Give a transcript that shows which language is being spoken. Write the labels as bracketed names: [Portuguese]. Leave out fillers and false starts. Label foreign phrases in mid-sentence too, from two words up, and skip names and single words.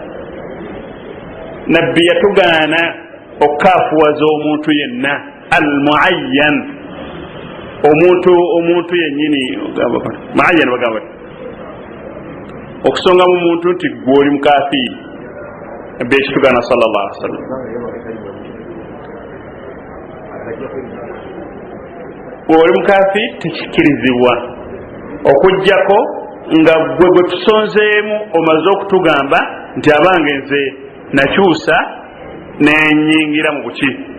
[Ganda] nabbi yatugaana okukaafuwaza omuntu yenna almuayyan omuntu yennyini muayyan bagamba okusonga mu muntu nti gwoli mukafiiri nabbi ekitugaana [Arabic] صلى الله عليه وسلم [Ganda] oli mukafiiri tekikkirizibwa okujjako nga gwe tusonzeemu omaze okutugamba nti abange nze nakyusa nenyingira mu buki